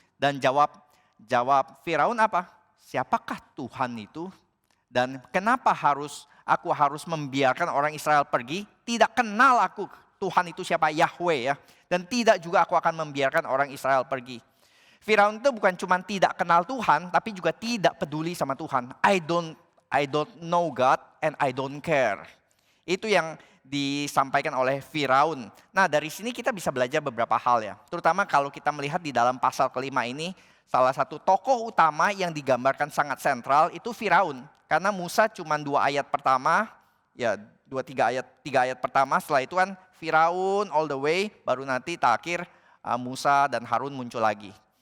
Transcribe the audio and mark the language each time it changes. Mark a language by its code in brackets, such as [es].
[id] Dan jawab Firaun apa? Siapakah Tuhan itu? Dan kenapa aku harus membiarkan orang Israel pergi? Tidak kenal aku Tuhan itu siapa, Yahweh ya. Dan tidak juga aku akan membiarkan orang Israel pergi. Firaun itu bukan cuma tidak kenal Tuhan, tapi juga tidak peduli sama Tuhan. [en] I don't know God and I don't care. [id] Itu yang disampaikan oleh Firaun. Nah, dari sini kita bisa belajar beberapa hal ya. Terutama kalau kita melihat di dalam pasal kelima ini, salah satu tokoh utama yang digambarkan sangat sentral itu Firaun. Karena Musa cuma 2 ayat pertama, ya 3 ayat pertama, setelah itu kan Firaun [en] all the way, [id] baru nanti terakhir Musa dan Harun muncul lagi.